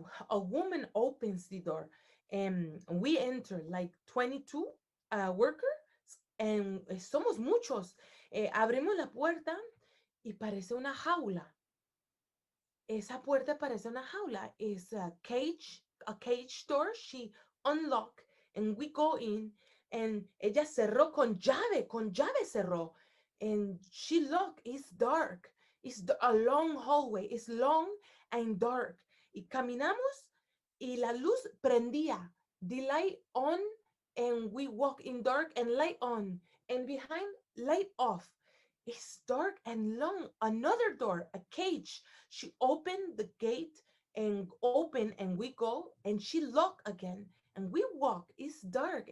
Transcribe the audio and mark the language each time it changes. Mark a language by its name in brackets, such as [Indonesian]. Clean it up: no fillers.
[English] A woman opens the door, and we enter like 22 workers, and [Spanish] somos muchos. Abrimos la puerta y parece una jaula. Esa puerta parece una jaula. [English] It's a cage door. She unlocked, and we go in, and [Spanish] ella cerró con llave cerró. [English] And she looked, it's dark. It's a long hallway. It's long and dark. [Spanish] Y caminamos y la luz prendía. [English] The light on, and we walk in dark and light on. And behind, light off. It's dark and long. Another door, a cage. She opened the gate and open, and we go, and she locked again. And we walk. It's dark.